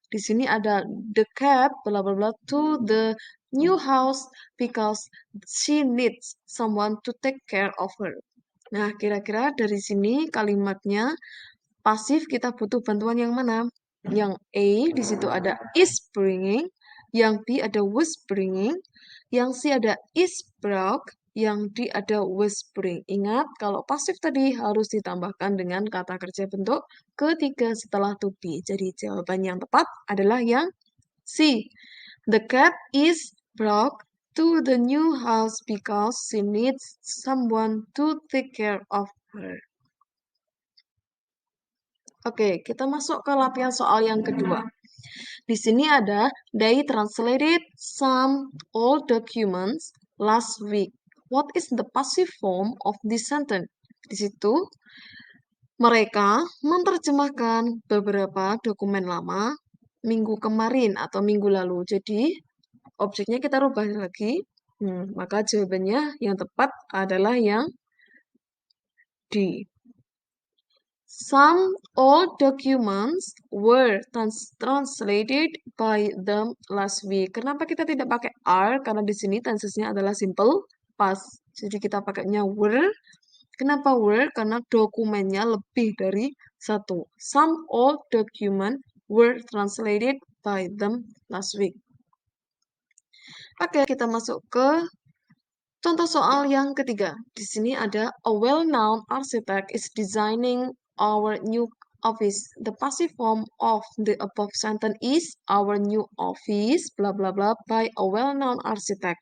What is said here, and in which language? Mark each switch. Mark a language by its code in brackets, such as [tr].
[id] Di sini ada [en] the cat bla bla bla to the new house because she needs someone to take care of her. [id] Nah, kira-kira dari sini kalimatnya pasif kita butuh bantuan yang mana? Yang A di situ ada is bringing, yang B ada was bringing, yang C ada is brought, yang D ada was bring. Ingat, kalau pasif tadi harus ditambahkan dengan kata kerja bentuk ketiga setelah to be. Jadi jawaban yang tepat adalah yang C. [en] The cat is brought to the new house because she needs someone to take care of her. [id] Oke, kita masuk ke latihan soal yang kedua. Di sini ada [en] they translated some old documents last week. What is the passive form of this sentence? [id] Di situ mereka menerjemahkan beberapa dokumen lama minggu kemarin atau minggu lalu. Jadi objeknya kita rubah lagi. Maka jawabannya yang tepat adalah yang D. [en] Some old documents were translated by them last week. [id] Kenapa kita tidak pakai are? Karena di sini tensesnya adalah simple past. Jadi kita pakainya were. Kenapa were? Karena dokumennya lebih dari satu. [en] Some old documents were translated by them last week. [id] Oke, kita masuk ke contoh soal yang ketiga. Di sini ada [en] a well-known architect is designing our new office. The passive form of the above sentence is our new office bla bla bla by a well-known architect.